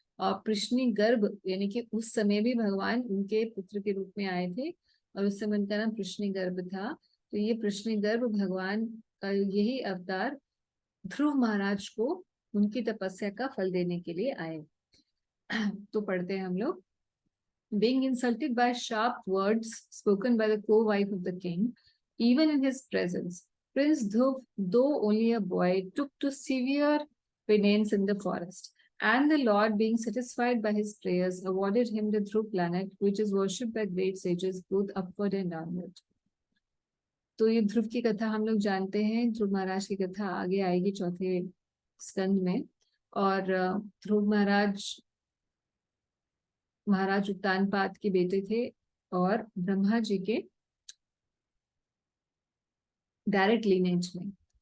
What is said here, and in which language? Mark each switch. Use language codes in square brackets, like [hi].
[hi] और कृष्णि गर्भ यानी कि उस समय भी भगवान उनके पुत्र के रूप में आए थे, और उस समय उनका नाम कृष्णि गर्भ था। तो ये कृष्णि गर्भ भगवान का यही अवतार ध्रुव महाराज को उनकी तपस्या का फल देने के लिए आए। तो पढ़ते हैं हम लोग। [en] Being insulted by sharp words spoken by the co-wife of the king, even in his presence, Prince Dhruv, though only a boy, took to severe penance in the forest. And the Lord, being satisfied by his prayers, awarded him the Dhruv planet, which is worshipped by great sages both upward and downward. [hi] तो ये ध्रुव की कथा हम लोग जानते हैं। ध्रुव महाराज की कथा आगे आएगी चौथे स्कंद में। और ध्रुव महाराज उत्तानपाद के बेटे थे, और ब्रह्मा जी के डायरेक्ट लीनेज में।